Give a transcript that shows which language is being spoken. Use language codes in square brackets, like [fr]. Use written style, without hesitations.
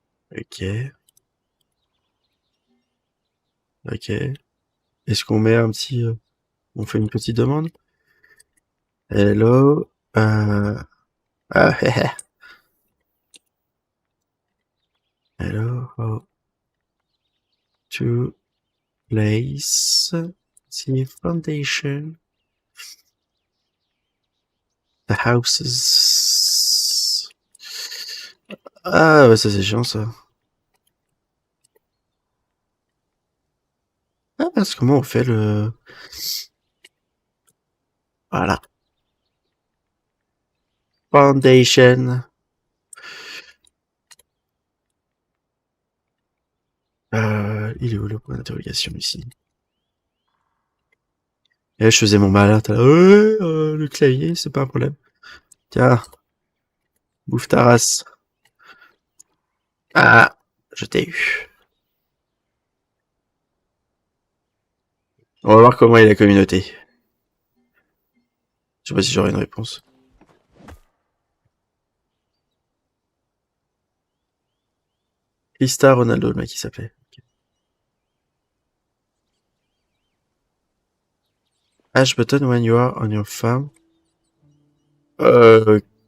[fr] Ok, ok. Est-ce qu'on met un petit, on fait une petite demande? [en] Hello, ah, hello, how to place the foundation, the houses. [fr] Ah, ouais, ça c'est chiant ça. Ah, parce que comment on fait le... Voilà. [en] Foundation. [fr] Il est où le point d'interrogation ici? Et là, je faisais mon malin, t'as là, ouais, le clavier, c'est pas un problème. Tiens, bouffe ta race. Ah, je t'ai eu. On va voir comment est la communauté. Je sais pas si j'aurai une réponse. Krista Ronaldo, le mec qui s'appelait. Okay. [en] Hash button when you are on your farm. Ok.